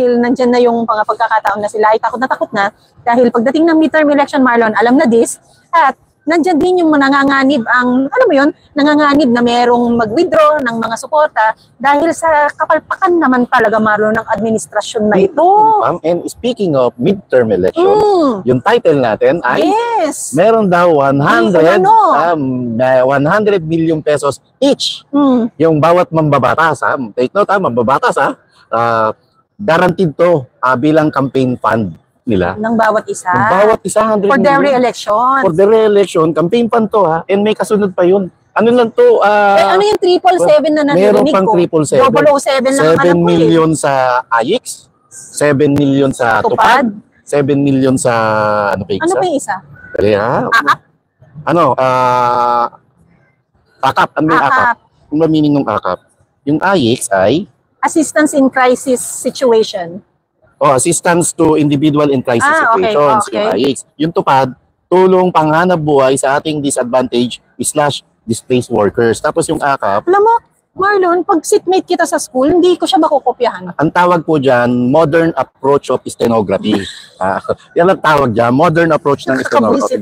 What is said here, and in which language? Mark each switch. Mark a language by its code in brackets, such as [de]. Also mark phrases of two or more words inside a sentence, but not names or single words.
[tl] Dahil nandyan na yung mga pagkakataon na sila ay takot na dahil pagdating ng midterm election, Marlon, alam na this, at nandyan din yung nanganganib nanganganib na merong mag-withdraw ng mga suporta dahil sa kapalpakan naman talaga, Marlon, ng administrasyon na ito. [en] And speaking of midterm election, [tl] yung title natin ay meron daw 100 million pesos each. Yung bawat mambabatas, [en] take note, [tl] mambabatas, guaranteed to bilang campaign fund nila. Ng bawat isa. Ng bawat isa, 100 [en] For their million. re-election. For their re-election, campaign fund [tl] to and may kasunod pa yun. Ano lang to? ano yung 777 na meron narinig pang ko? 777. 007 lang 7 million sa AIX, 7 million sa Tupad, 7 million sa ano pa Ano pa yung isa? AKAP? AKAP. Ano yung AKAP? Ano ba meaning ng AKAP? Yung AIX ay [en] Assistance in Crisis Situation. Assistance to Individual in Crisis Situations. Okay. [tl] Yung AIX. Yung Tupad, tulong panghanap buhay sa ating [en] disadvantaged/displaced workers. [tl] Tapos yung AKAP, Alam mo, Marlon, pag seatmate kita sa school, hindi ko siya makukopyahan. ang tawag po dyan, [en] modern approach of stenography. [tl] Yan ang tawag dyan, [en] modern approach [tl] ng stenography.